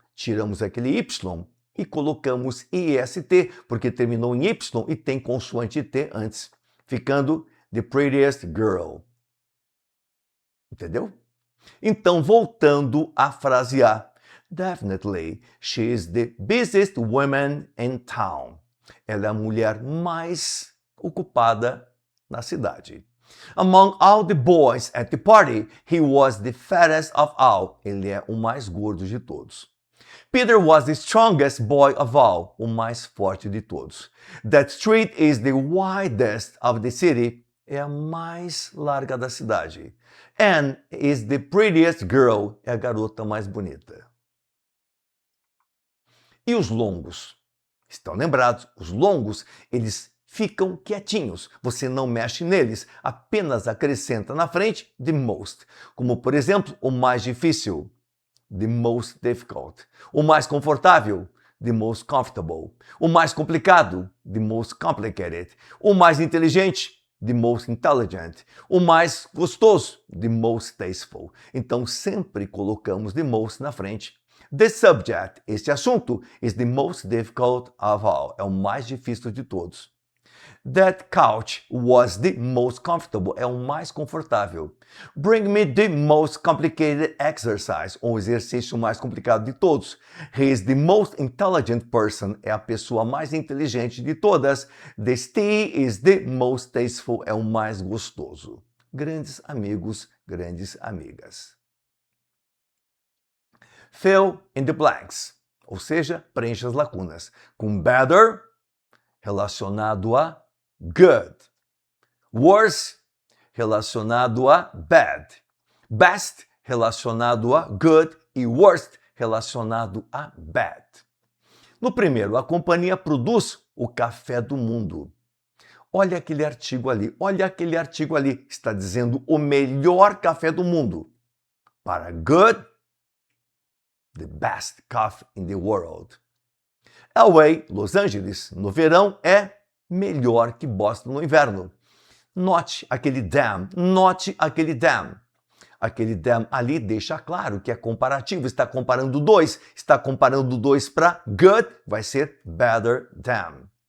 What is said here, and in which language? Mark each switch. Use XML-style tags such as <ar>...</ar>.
<pt>Tiramos aquele Y e colocamos IST, porque terminou em Y e tem consoante T antes, ficando</pt> <en>the prettiest girl.</en> <pt>Entendeu? Então, voltando à frase A.</pt> <en>Definitely, she is the busiest woman in town.</en> <pt>Ela é a mulher mais ocupada na cidade.</pt> <en>Among all the boys at the party, he was the fattest of all.</en> <pt>Ele é o mais gordo de todos.</pt> <en>Peter was the strongest boy of all.</en> <pt>O mais forte de todos.</pt> <en>That street is the widest of the city.</en> <pt>É a mais larga da cidade.</pt> <en>Anne is the prettiest girl.</en> <pt>É a garota mais bonita. E os longos? Estão lembrados? Os longos, eles ficam quietinhos. Você não mexe neles, apenas acrescenta na frente the most. Como, por exemplo, o mais difícil,</pt> <en>the most difficult.</en> <pt>O mais confortável,</pt> <en>the most comfortable.</en> <pt>O mais complicado,</pt> <en>the most complicated.</en> <pt>O mais inteligente,</pt> <en>the most intelligent.</en> <pt>O mais gostoso,</pt> <en>the most tasteful.</en> <pt>Então, sempre colocamos</pt> <en>the most</en> <pt>na frente.</pt> <en>The subject,</en> <pt>este assunto,</pt> <en>is the most difficult of all.</en> <pt>É o mais difícil de todos.</pt> <en>That couch was the most comfortable.</en> <pt>É o mais confortável.</pt> <en>Bring me the most complicated exercise.</en> <pt>O exercício mais complicado de todos.</pt> <en>He is the most intelligent person.</en> <pt>É a pessoa mais inteligente de todas.</pt> <en>The tea is the most tasteful.</en> <pt>É o mais gostoso. Grandes amigos, grandes amigas.</pt> <en>Fill in the blanks.</en> <pt>Ou seja, preencha as lacunas. Com better, relacionado a good. Worse, relacionado a bad. Best, relacionado a good. E worst, relacionado a bad. No primeiro, a companhia produz o café do mundo. Olha aquele artigo ali, olha aquele artigo ali. Está dizendo o melhor café do mundo.</pt> <en>Para good, the best coffee in the world.</en> <pt>LA, Los Angeles, no verão é melhor que Boston no inverno. Note aquele damn, note aquele damn. Aquele damn ali deixa claro que é comparativo, está comparando dois. Está comparando dois para good, vai ser better than.</pt>